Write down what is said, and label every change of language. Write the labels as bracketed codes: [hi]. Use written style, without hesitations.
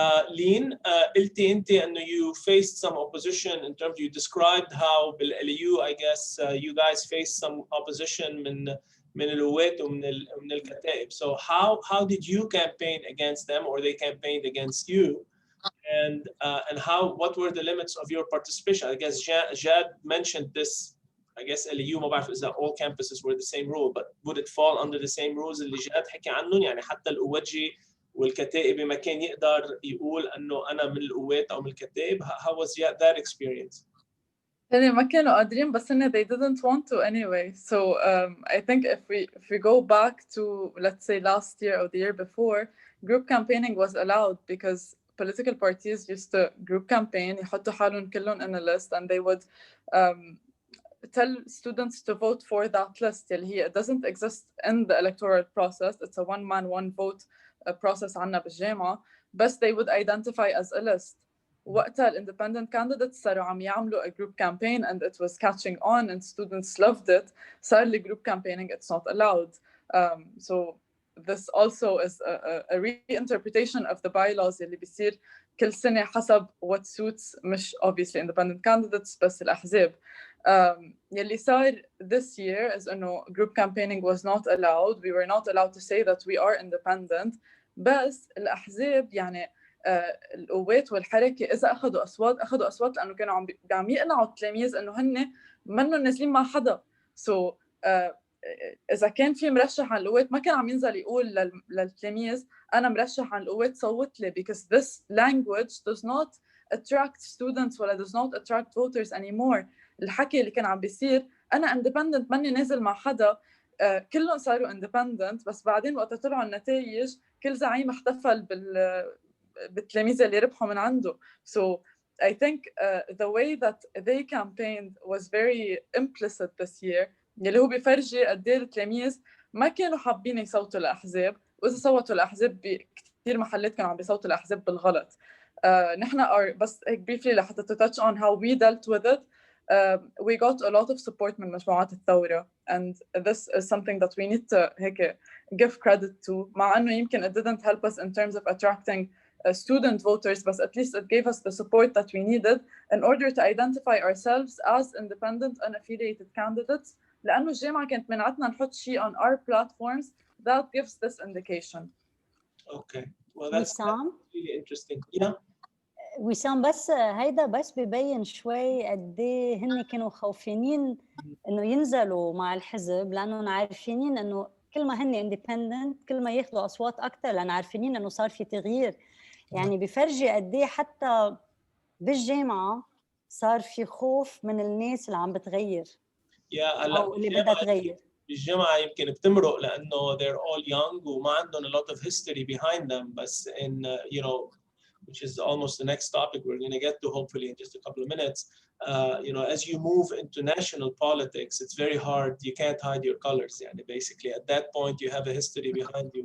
[en] Leen, [ar] قلتي أنت إنه [en] you faced some opposition in terms you described how بال-LEU I guess you guys faced some opposition [ar] من القوات ومن الكتائب. [en] So how did you campaign against them or they campaigned against you? And what were the limits of your participation? I guess Jad mentioned this. I guess LEU [ar] ما بعرف إذا [en] all campuses were the same rule, but would it fall under the same rules [ar] اللي جاد حكي عنهم؟ يعني حتى القواتجي والكتائب ما كان يقدر يقول إنه أنا من القوات أو من الكتائب. [en] How was that experience? [ar] يعني ما كانوا قادرين بس إنه [en] they didn't want to anyway. So I think if we go back to let's say last year or the year before, group campaigning was allowed because political parties used to group campaign [ar] يحطوا حالهم كلهم [en] in a list and they would tell students to vote for that list. It doesn't exist in the electoral process. It's a one man one vote process [ar] عنا بالجامعة. [en] But they would identify as a list. [ar] وقتها [en] independent candidates صاروا عم يعملوا a group campaign and it was catching on and students loved it. صار لي group campaigning, it's not allowed. So this also is a reinterpretation of the bylaws [ar] اللي بيصير كل سنة حسب [en] what suits مش obviously independent candidates بس الأحزاب. يلي صار this year is إنه group campaigning was not allowed. We were not allowed to say that we are independent. [ar] بس الأحزاب يعني القوات والحركه اذا اخذوا اصوات لانه كانوا عم يقنعوا التلاميذ انه هن منهم نازلين مع حدا. سو اذا كان في مرشح عن القوات ما كان عم ينزل يقول للتلاميذ انا مرشح عن القوات صوت لي، [en] because this language does not attract students [ar] ولا [en] does not attract voters anymore. [ar] الحكي اللي كان عم بيصير انا [en] independent [ar] ماني نازل مع حدا، كلهم صاروا independent، بس بعدين وقت طلعوا النتائج كل زعيم احتفل بالتلاميذ اللي ربحوا من عنده. [en] So I think the way that they campaigned was very implicit this year، [ar] اللي هو بيفرجي قد ايه التلاميذ ما كانوا حابين يصوتوا الأحزاب، وإذا صوتوا الأحزاب بكثير محلات كانوا عم بيصوتوا الأحزاب بالغلط. نحن بس هيك briefly لحتى to touch on how we dealt with it. [en] We got a lot of support [ar] من مجموعات الثورة [en] and this is something that we need to هيك give credit to، مع أنه يمكن it didn't help us in terms of attracting student voters, but at least it gave us the support that we needed in order to identify ourselves as independent unaffiliated candidates، [ar] لأنه الجامعة كانت منعتنا نحط شيء [en] on our platforms that gives this indication. Okay, well that's really interesting. Yeah. [ar] وسام، بس هيدا بس ببين شوي قد ايه هن كانوا خوفانين انه ينزلوا مع الحزب، لانه عارفين انه كل ما هن [en] independent [ar] كل ما ياخذوا اصوات اكثر، لان عارفين انه صار في تغيير. يعني بفرجي قد ايه حتى بالجامعه صار في خوف من الناس اللي عم بتغير او اللي بدها تغير. بالجامعه يمكن بتمرق لانه [en] they're all young [ar] وما عندهم [en] a lot of history behind them، بس in you know, which is almost the next topic we're going to get to hopefully in just a couple of minutes. You know, as you move into national politics, it's very hard. You can't hide your colors. [ar] يعني [en] basically at that point you have a history behind you.